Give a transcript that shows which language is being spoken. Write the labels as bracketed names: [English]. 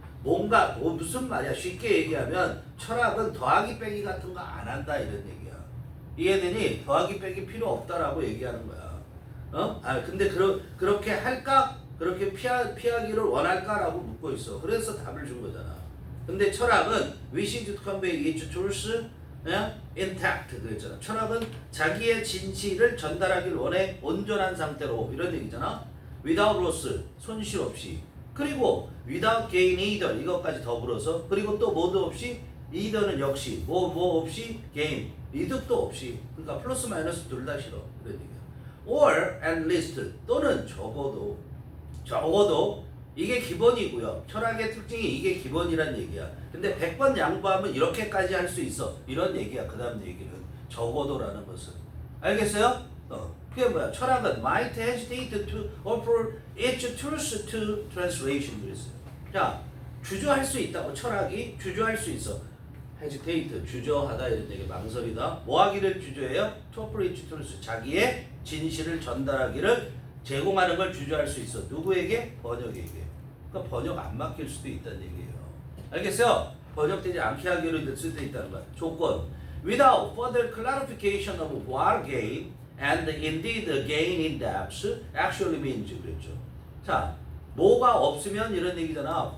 [Korean] 뭔가 무슨 말이야? 쉽게 얘기하면 철학은 더하기 빼기 같은 거 안 한다 이런 얘기야. 이해되니? 더하기 빼기 필요 없다라고 얘기하는 거야. 근데 그렇게 할까? 그렇게 피하기를 원할까라고 묻고 있어. 그래서 답을 준 거잖아. 근데 철학은 [English] wishing to convey its truth intact [Korean] 그랬잖아. 철학은 자기의 진실을 전달하길 원해 온전한 상태로 이런 얘기잖아. [English] without loss [Korean] 손실 없이 그리고 [English] without gain either [Korean] 이것까지 더불어서 그리고 또 뭐도 없이 either는 역시 뭐 없이 gain 이득도 없이 그러니까 플러스 마이너스 둘 다 싫어 그런 얘기야. [English] or at least [Korean] 또는 적어도 이게 기본이고요. 철학의 특징이 이게 기본이란 얘기야. 근데 100번 양보하면 이렇게까지 할 수 있어. 이런 얘기야. 그 다음 얘기는 적어도라는 것은. 알겠어요? 그게 뭐야? 철학은 [English] might hesitate to offer its truth to translation [Korean] 그랬어요. 자, 주저할 수 있다고 철학이 주저할 수 있어. hesitate 주저하다 이런 얘기 망설이다. 뭐 하기를 주저해요? [English] to offer its truth [Korean] 자기의 진실을 전달하기를 제공하는 걸 주저할 수 있어. 누구에게? 번역에게. 그러니까 번역 안 맡길 수도 있다는 얘기예요. 알겠어요? 번역되지 않게 하기로 될 수도 있다는 거야. 조건. [English] Without further clarification of what gain and indeed gain in depth actually means [Korean] 그랬죠. 자, 뭐가 없으면 이런 얘기잖아.